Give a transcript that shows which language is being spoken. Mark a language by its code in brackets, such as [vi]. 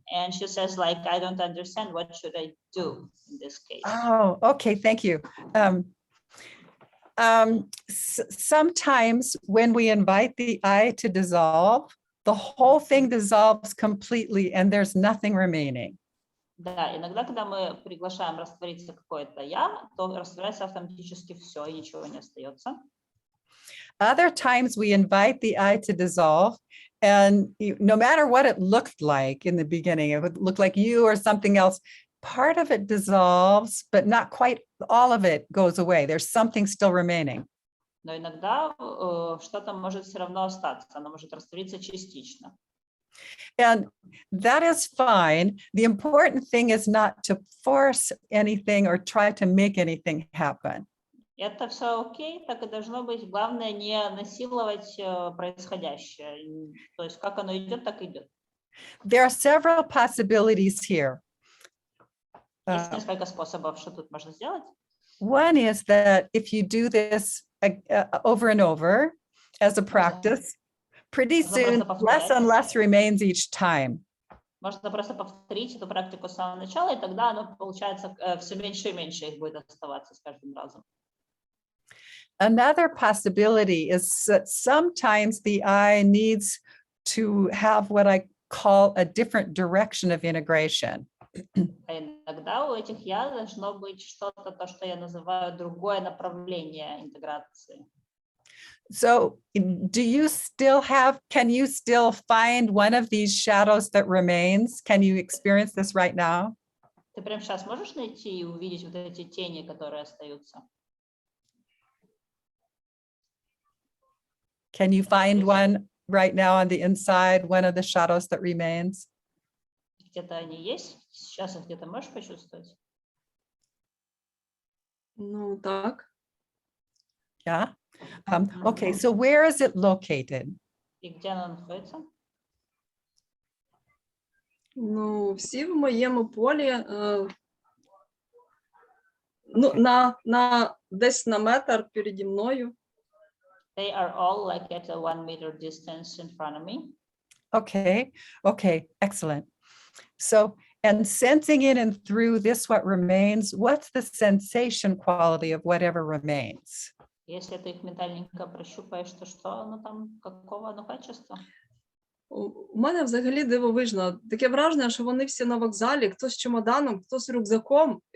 [en] And she says, like, I don't understand. What should I do in this case? Oh, okay, thank you. Sometimes when we invite the I to dissolve, the whole thing dissolves completely and there's nothing remaining. [ru] Да, иногда, когда мы приглашаем раствориться какое-то я, то растворяется автоматически все, и ничего не остается. [en] Other times we invite the I to dissolve, and no matter what it looked like in the beginning, it would look like you or something else, part of it dissolves, but not quite all of it goes away. There's something still remaining. [ru] Но иногда что-то может все равно остаться, оно может раствориться частично. [en] And that is fine. The important thing is not to force anything or try to make anything happen. [ru] Это все окей, так и должно быть. Главное не насиловать происходящее. То есть как оно идет, так идет. [en] There are several possibilities here. [ru] Есть несколько способов, что тут можно сделать. [en] One is that if you do this over and over as a practice, pretty soon less and less remains each time. [ru] Можно просто повторить эту практику с самого начала, и тогда оно получается все меньше и меньше их будет оставаться с каждым разом. [en] Another possibility is that sometimes the I needs to have what I call a different direction of integration. [ru] А иногда у этих я должно быть что-то, то, что я называю другое направление интеграции. [en] So can you still find one of these shadows that remains? Can you experience this right now? [ru] Ты прямо сейчас можешь найти и увидеть вот эти тени, которые остаются? [en] Can you find one right now on the inside, one of the shadows that remains? [ru] Где-то они есть? Сейчас их где-то можешь почувствовать? Ну, так. [en] Yeah. Okay, so where is it located? [ru] И где она находится? [uk] Ну, всі в моєму полі, ну, десь на метр переді мною. [en] They are all like at a 1 meter distance in front of me. Okay, excellent. So, and sensing in and through this, what remains, what's the sensation quality of whatever remains? [ru] Если ты их ментальненько прощупаешь, то что оно там, какого оно качества? [uk] У мене взагалі дивовижно. Таке враження, що вони всі на вокзалі, хто з чемоданом, хто з рюкзаком.